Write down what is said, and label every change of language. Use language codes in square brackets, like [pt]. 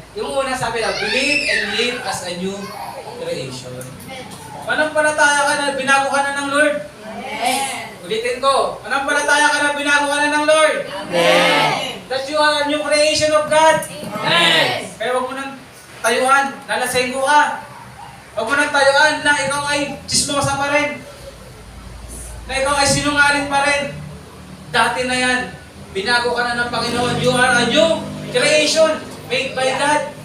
[tl] Yung una sabi na, [en] believe and live as a new creation. [tl] Manampalataya ka na, binago ka na ng Lord. Amen. Ulitin ko. Manampalataya ka na, binago ka na ng Lord. Amen. [en] That you are a new creation of God. [tl] Amen. Kaya huwag mo nang tayuan, nalasenggo ka. Huwag mo nang tayuan na ikaw ay chismosa pa rin. Na ikaw ay sinungaling pa rin. Dati na yan. Binago ka na ng Panginoon. [en] You are a new creation made by God.